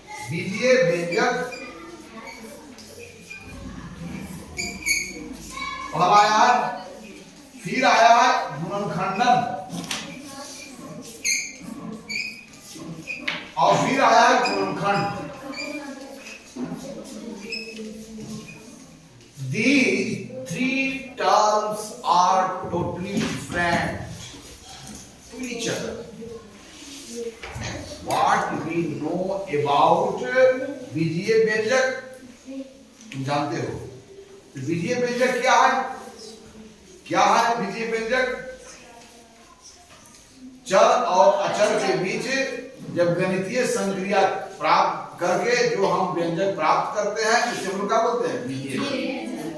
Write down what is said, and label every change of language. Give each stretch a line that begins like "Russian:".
Hindi: बीजीय व्यंजक पहला आया है, फिर आया है गुणनखंडन और फिर आया है गुणनखंड।
English: These three terms are totally different to each other. What we know about
Hindi: बीजीय व्यंजक तुम जानते हो। बीजीय व्यंजक क्या है? क्या है बीजीय व्यंजक? चर और अचर के बीच जब गणितीय संक्रिया प्राप्त करके जो हम व्यंजक प्राप्त करते हैं उसे हम क्या बोलते हैं? बीजीय व्यंजक।